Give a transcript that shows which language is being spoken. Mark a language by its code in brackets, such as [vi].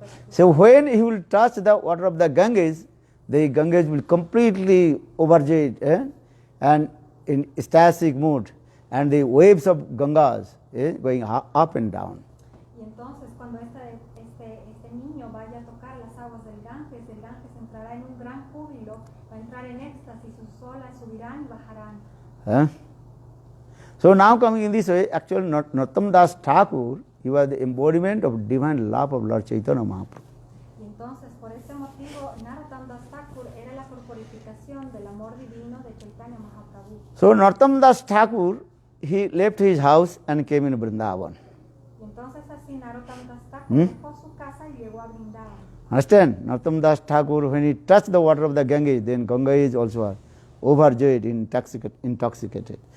[en] So when he will touch the water of the Ganges will completely overjoyed and in ecstatic mood, and the waves of Gangas going up and down. [es] Y entonces cuando este niño vaya a tocar las aguas del Ganges entrará en un gran júbilo, va a entrar en éxtasis, sus olas subirán y bajarán. [en] So now coming in this way, actually Narottam Das Thakur, he was the embodiment of divine love of Lord Chaitanya Mahaprabhu. [es] Y entonces por ese motivo Narottam Das Thakur era la corporificación del amor divino de Chaitanya Mahaprabhu. [en] So Narottam Das Thakur, he left his house and came in Vrindavan. [es] Y entonces así Narottam Das Thakur dejó su casa y llegó a Vrindavan. [en] Understand? Narottam Das Thakur, when he touched the water of the Ganges, then Ganga is also overjoyed, intoxicated.